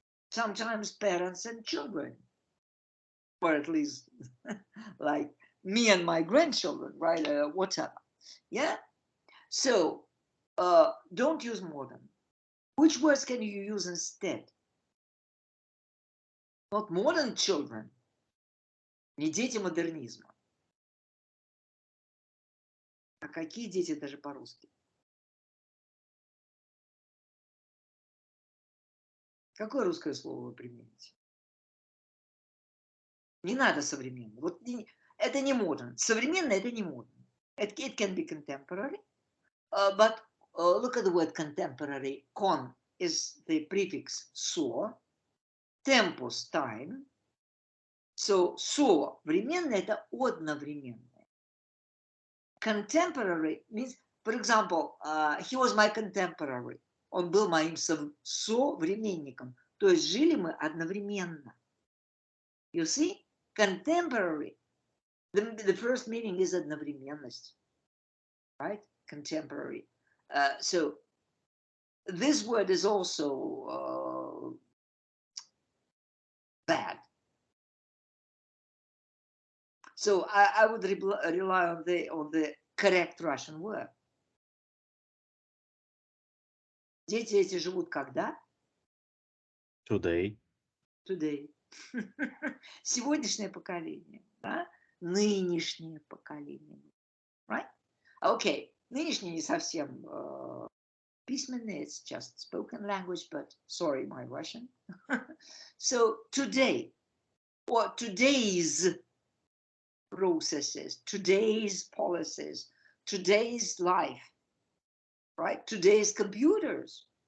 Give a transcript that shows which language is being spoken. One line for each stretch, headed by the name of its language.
English: Sometimes parents and children, or at least like me and my grandchildren, right? Whatever. Yeah. So don't use modern. Which words can you use instead? Not modern children,
Russian: не дети модернизма. А какие дети даже по-русски? Какое русское слово вы примените? Не надо современно. Вот это не modern. Современно это не modern.
English: It can be contemporary, but look at the word contemporary. Con is the prefix so. Tempus, time.
Russian: So временное это одновременное.
English: Contemporary means, for example, he was my contemporary.
Russian: Он был моим современником. То есть жили мы одновременно.
English: You see? Contemporary. The first meaning is одновременность. Right? Contemporary. So this word is also bad. So I would rely on the correct Russian word.
Russian: Дети эти живут когда?
English: Today. Today.
Russian: Сегодняшнее поколение, да? Нынешнее поколение.
English: Right? Okay.
Russian: Нынешнее не совсем письменное,
English: it's just spoken language, but sorry, my Russian. So today, or today's processes, today's policies, today's life, right? Today's computers.